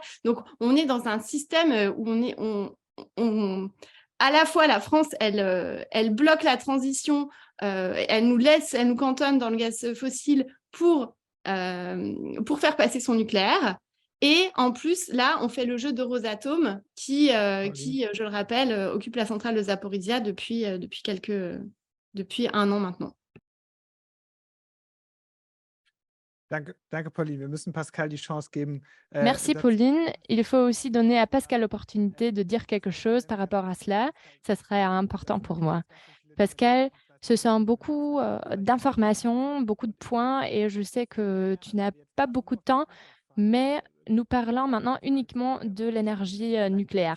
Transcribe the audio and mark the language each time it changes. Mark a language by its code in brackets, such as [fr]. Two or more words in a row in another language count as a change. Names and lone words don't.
[fr] Donc, on est dans un système où à la fois, la France, elle bloque la transition, elle nous cantonne dans le gaz fossile pour faire passer son nucléaire. Et en plus, là, on fait le jeu de Rosatom qui, je le rappelle, occupe la centrale de Zaporizhia depuis un an maintenant. [de] Danke, Pauline. Wir müssen Pascal die Chance geben. [fr] Merci Pauline. Il faut aussi donner à Pascal l'opportunité de dire quelque chose par rapport à cela. Ça serait important pour moi. Pascal, ce sont beaucoup d'informations, beaucoup de points et je sais que tu n'as pas beaucoup de temps, mais nous parlons maintenant uniquement de l'énergie nucléaire.